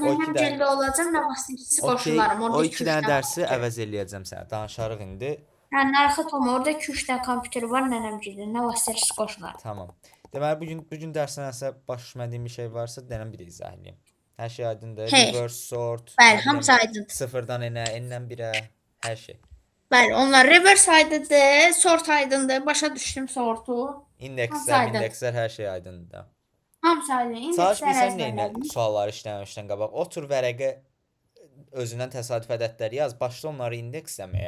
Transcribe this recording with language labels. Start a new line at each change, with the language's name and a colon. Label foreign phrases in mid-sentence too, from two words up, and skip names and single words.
Azerbaijani: O nənəm 2 dənə gəldə olacam, nə vaxt ikisi Okey, qoşularam. o 2 dənə dərsi əvəz eləyəcəm sənə. Danışarıq indi. Hə, narahat olma, orada 2-3 dənə kompüter var nənəm gəldə. Nə vaxt ikisi qoşularam. Tamam. Deməli bu gün dərsdə nəsə başa düşmədiyim bir şey varsa, denəm bir də izah edeyim. Hər şey aydındır. Hey.
English: Reverse sort.
Azerbaijani: Bəli, hamısı aydındır. Sıfırdan n-ə, n-dən 1-ə, hər şey. Bəli, onlar reverse aydındır, sort aydındır. Başa düşdüm sortu. Hamısı İndekslər, aydın. indekslər hər şey aydındır. Hamısı aydın. Çalış İndekslər bilsən nə əzbərlədim. sualları işləməmişdən qabaq. Otur vərəqə özündən təsadüf ədədləri yaz, başla onları indeksləməyə.